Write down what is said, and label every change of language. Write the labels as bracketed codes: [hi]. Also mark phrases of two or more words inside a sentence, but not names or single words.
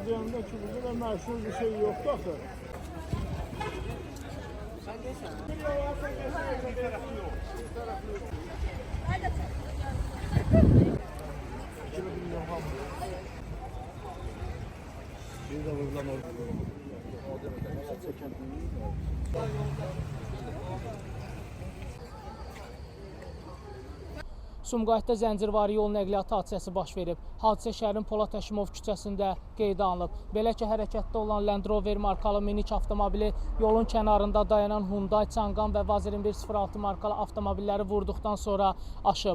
[az] rayonunda ki, burada da məşhur bir şey yoktu axı. Sen deyirsən. [tr] Bir yalarsan geçer, bir tarafı yok. Bir tarafı yok. Bir de buradan orada. [az] Sumqayıtda zəncirvari yol nəqliyyatı hadisəsi baş verib. Hadisə şəhərin Polad Həşimov küçəsində qeydə alınıb. Belə ki, hərəkətdə olan Land Rover markalı minik avtomobili yolun kənarında dayanan Hyundai Çanqan və Vaz 2106 markalı avtomobilləri vurduqdan sonra aşıb.